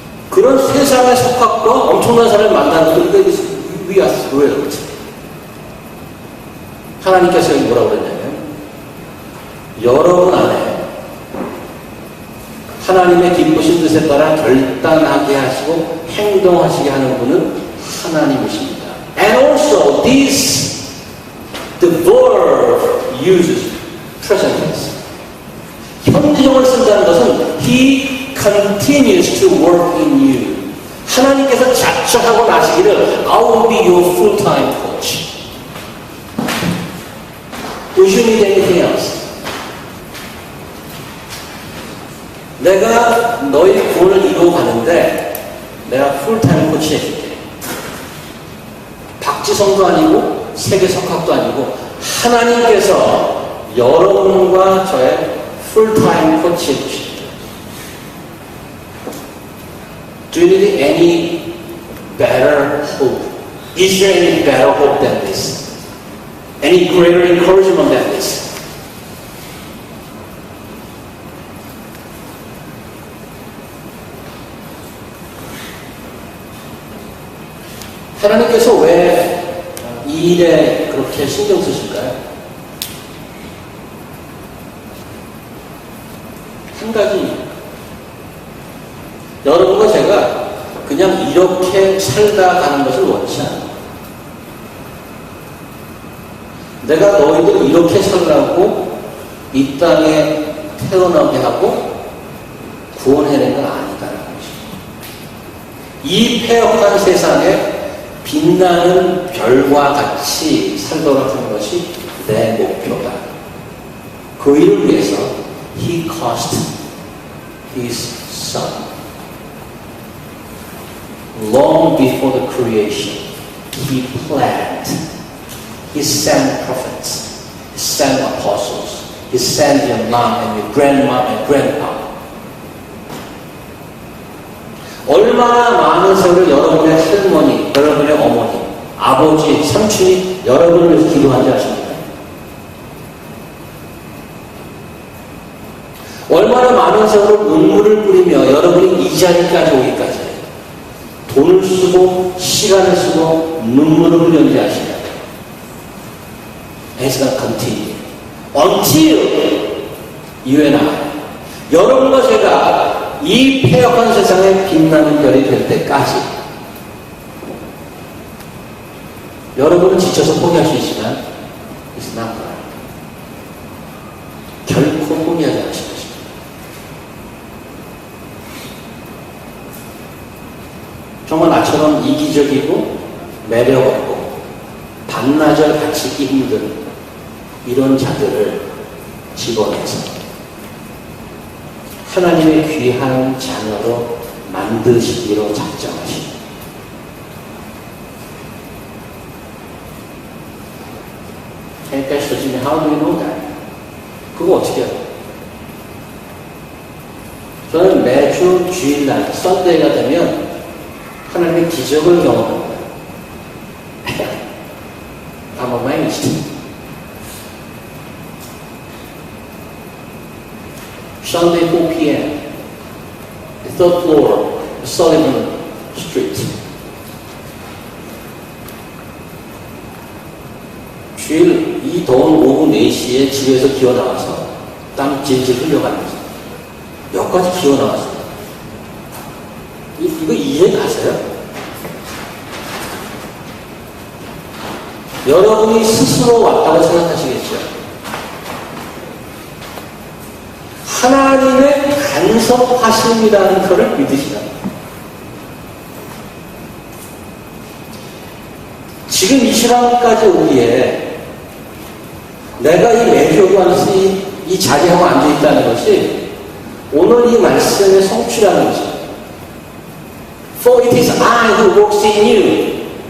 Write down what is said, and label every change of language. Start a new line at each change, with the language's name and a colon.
Korean: 그런 세상의 석학과 엄청난 사람을 만나는 것도
English: we are thrilled.
Korean: 하나님께서 뭐라고 그랬냐면 여러분 안에 하나님의 기쁘신 뜻에 따라 결단하게 하시고 행동하시게 하는 분은 하나님이십니다.
English: And also this, the verb uses present tense.
Korean: 현재형을 쓴다는 것은
English: He continues to work in you.
Korean: 하나님께서 작정하고 나시기를
English: I will be your full-time coach. Would you need anything else?
Korean: 내가 너희 구원을 이루어 가는데 내가 풀타임 코치 해줄게. 박지성도 아니고 세계 석학도 아니고 하나님께서 여러분과 저의 풀타임 코치 해주십니다.
English: Do you need any better hope? Is there any better hope than this? Any greater encouragement than this?
Korean: 하나님께서 왜 이 일에 그렇게 신경 쓰실까요? 한 가지. 여러분과 제가 그냥 이렇게 살다 가는 것을 원치 않아요. 내가 너희들 이렇게 살라고 이 땅에 태어나게 하고 구원해낸 건 아니다라는 것입니다. 이 폐역한 세상에 빛나는 별과 같이 살도록 하는 것이 내 목표다. 그 일을 위해서
English: He caused His Son. Long before the creation, He planned. He sent prophets. He sent apostles. He sent your mom and your grandma and grandpa.
Korean: 얼마나 많은 세월을 여러분의 할머니, 여러분의 어머니, 아버지, 삼촌이 여러분을 위해서 기도한지 아십니까? 얼마나 많은 세월을 눈물을 뿌리며 여러분이 이 자리까지 오기까지 돈을 쓰고 시간을 쓰고 눈물을 흘렸는지 아십니까?
English: And it's going to continue until you and I.
Korean: 여러분과 제가 이 폐역한 세상에 빛나는 별이 될 때까지. 여러분은 지쳐서 포기할 수 있지만
English: it's not right.
Korean: 결코 포기하지 않으실 것입니다. 정말 나처럼 이기적이고 매력없고 반나절 같이 있기 힘든 이런 자들을 집어내서 하나님의 귀한 자녀로 만드시기로 작정하십니다. 그러니까 주님이
English: How do you know that?
Korean: 그거 어떻게 해요? 저는 매주 주일날 썬데이가 되면 하나님의 기적을 경험합니다.
English: become arranged. Sunday 4 p.m. The third floor, Sullivan Street.
Korean: 주일 이 더운 오후 4시에 집에서 기어 나와서 땀 질질 흘려가면서 여기까지 기어 나왔어요. 이거 이해 가세요? 여러분이 스스로 왔다고 생각하시겠죠? 하나님의 간섭하심이라는 것을 믿으시라. 지금 이 시간까지 오기에 내가 이 매주 안에서 이 자리하고 앉아있다는 것이 오늘 이 말씀의 성취라는 것입니다.
English: For it is I who works in you.